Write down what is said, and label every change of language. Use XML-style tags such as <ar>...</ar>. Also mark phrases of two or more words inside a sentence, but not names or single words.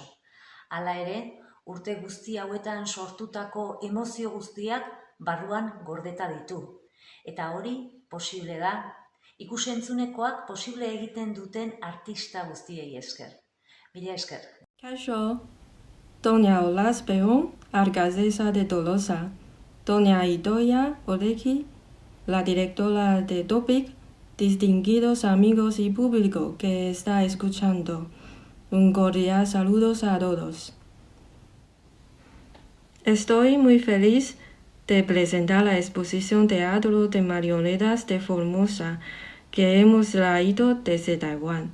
<eu>Hala ere, urte guzti hauetan sortutako emozio guztiak barruan gordeta ditu. Eta hori posible da, ikus-entzunekoak posible egiten duten artista guztiei esker. Mila esker. Kaixo,</eu> <es>Doña Olas Peón, alcaldesa de Tolosa, Doña Idoia Oreki, la directora de Topic, distinguidos amigos y público que está escuchando. Un cordial saludo a todos. Estoy muy feliz de presentar la exposición Teatro de Marionetas de Formosa que hemos traído desde Taiwán.</es>